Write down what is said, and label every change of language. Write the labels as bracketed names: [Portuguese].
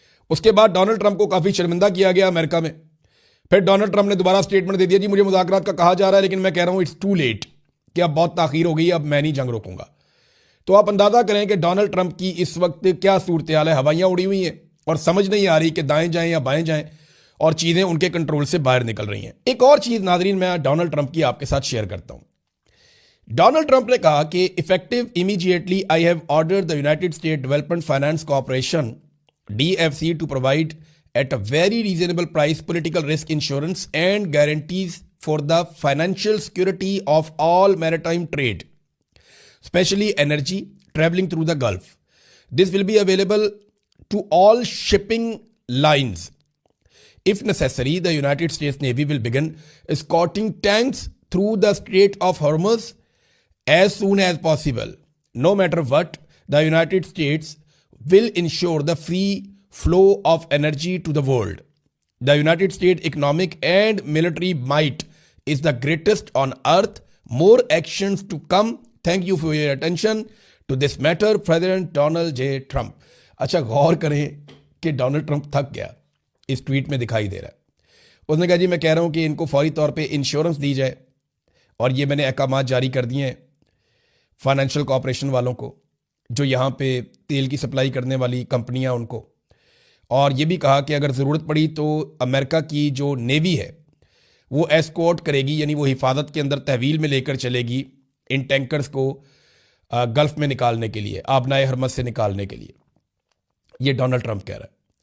[Hindi] उसके बाद Donald Trump को काफी शर्मिंदा किया गया अमेरिका में। फिर डोनाल्ड ट्रंप ने दोबारा स्टेटमेंट दे दिया, जी मुझे मुज़ाकरात का कहा जा रहा है, लेकिन मैं कह रहा हूं [English] it's too late, [Hindi] कि अब बहुत ताखीर हो गई, अब मैं नहीं जंग रोकूंगा। तो आप अंदाजा करें कि डोनाल्ड ट्रंप की इस वक्त क्या सूरत हाल है। हवाइयां उड़ी हुई हैं और समझ नहीं आ रही कि दाएं जाएं या बाएं जाएं, और चीजें उनके कंट्रोल से बाहर निकल रही हैं। एक और चीज नाजरीन मैं डोनाल्ड ट्रंप की आपके साथ शेयर करता हूं। डोनाल्ड ट्रंप ने कहा कि [English] Effective immediately I have ordered the United State Development Finance Corporation DFC to provide at a very reasonable price political risk insurance and guarantees for the financial security of all maritime trade, especially energy traveling through the Gulf. This will be available to all shipping lines. If necessary, the United States Navy will begin escorting tanks through the Strait of Hormuz as soon as possible. No matter what, the United States will ensure the free flow of energy to the world. The United States economic and military might is the greatest on earth. More actions to come. Thank you for your attention to this matter, President Donald J. Trump. [Hindi] अच्छा, गौर करें कि Donald Trump थक गया, इस tweet में दिखाई दे रहा है। उसने कहा जी मैं कह रहा हूं कि इनको फौरी तौर पे इंश्योरेंस दी जाए, और ये मैंने अहकाम जारी कर दिए हैं फाइनेंशियल कॉर्पोरेशन वालों को, जो यहाँ पे तेल की सप्लाई करने वाली कंपनियाँ उनको, और ये भी कहा कि अगर ज़रूरत पड़ी तो अमेरिका की जो नेवी है वो एस्कॉर्ट करेगी, यानी वो हिफाजत के अंदर तहवील में लेकर चलेगी इन टैंकर्स को गल्फ में निकालने के लिए, आबनाए हरमज से निकालने के लिए। ये डोनाल्ड ट्रंप कह रहा है।